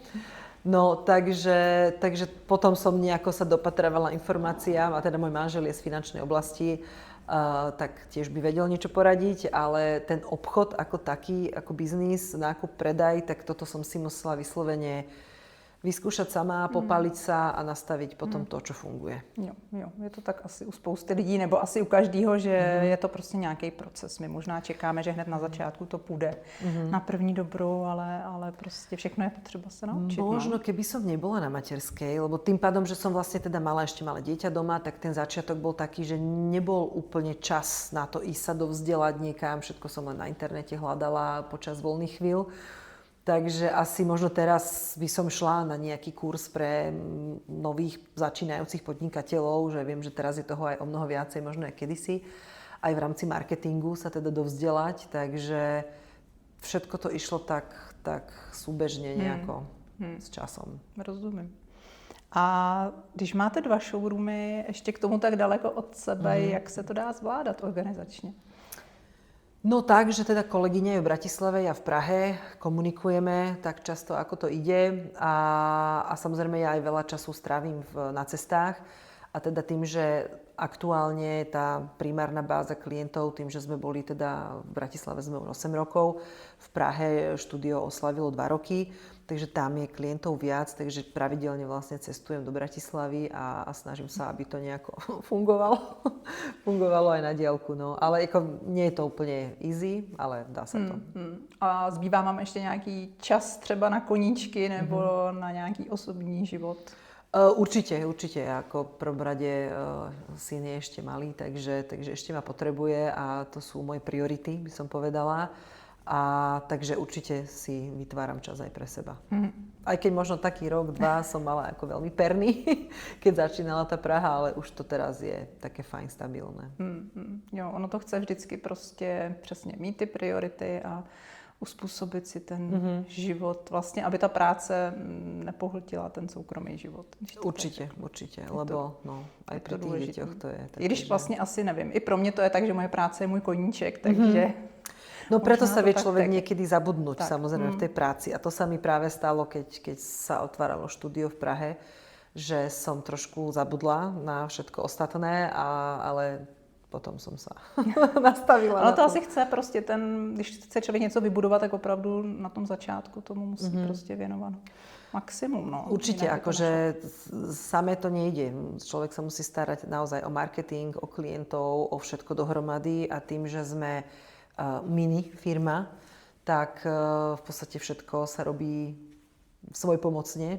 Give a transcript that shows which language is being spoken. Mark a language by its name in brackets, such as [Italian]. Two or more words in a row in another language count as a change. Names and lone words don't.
[Slovak] No, takže potom som nejako sa dopatravovala informáciám a teda môj manžel je z finančnej oblasti, tak tiež by vedel niečo poradiť, ale ten obchod ako taký, ako biznis, nákup, predaj, tak toto som si musela vyslovene vyskúšať sama, popáliť sa a nastaviť potom to, čo funguje. [Czech] Jo, je to tak asi u spousty lidí, nebo asi u každého, že je to prostě nějaký proces. My možná čekáme, že hned na začátku to půjde na první dobrou, ale prostě všechno je potřeba [Slovak] sa naučiť. Možno keby som nebola na materskej, lebo tým pádom, že som vlastne teda mala ešte malé dieťa doma, tak ten začiatok bol taký, že nebol úplne čas na to ísť sa dovzdelať niekam, všetko som len na internete hľadala počas voľných chvíľ. Takže asi možno teraz by som šla na nejaký kurz pre nových začínajúcich podnikateľov, že viem, že teraz je toho aj o mnoho viacej, možno aj kedysi. Aj v rámci marketingu sa teda dovzdelať, takže všetko to išlo tak súbežne nejako s časom. [Czech] Rozumím. A když máte 2 showroomy ještě k tomu tak daleko od sebe, jak se to dá zvládat organizačně? [Slovak] No tak, že teda kolegyňa je v Bratislave, ja v Prahe, komunikujeme tak často, ako to ide a samozrejme ja aj veľa času strávim na cestách a teda tým, že aktuálne tá primárna báza klientov, tým, že sme boli teda v Bratislave sme 8 rokov, v Prahe štúdio oslavilo 2 roky, takže tam je klientov viac, takže pravidelne vlastne cestujem do Bratislavy a snažím sa, aby to nejako fungovalo aj na diaľku. No. Ale ako, nie je to úplne easy, ale dá sa to. [Czech] A zbývá vám ještě nějaký čas třeba na koníčky nebo na nějaký osobní život? [Slovak] Určite. Ako v prvom rade syn je ešte malý, takže ešte ma potrebuje a to sú moje priority, by som povedala. A takže určite si vytváram čas aj pre seba. Aj keď možno taký rok, 2 som mala ako veľmi perný, keď začínala tá Praha, ale už to teraz je také fajn, stabilné. [Czech] Jo, ono to chce vždycky prostě přesně mít ty priority a uspůsobit si ten život, vlastně, aby ta práce nepohltila ten soukromý život. [Slovak] Určite, lebo aj pri tých deťoch to je. [Czech] I když vlastně asi nevím, i pro mě to je tak, že moje práce je můj koníček, takže... [Slovak] No preto sa vie človek niekedy zabudnúť, samozrejme, v tej práci. A to sa mi práve stalo, keď sa otváralo štúdio v Prahe, že som trošku zabudla na všetko ostatné, ale potom som sa nastavila. [Czech] Ale to asi chce prostě když chce člověk něco vybudovat, tak opravdu na tom začátku tomu musí prostě věnovat maximum. [Slovak] No. Určite, akože samé to nejde. Človek sa musí starať naozaj o marketing, o klientov, o všetko dohromady a tým, že sme mini firma, tak v podstate všetko sa robí svojpomocne.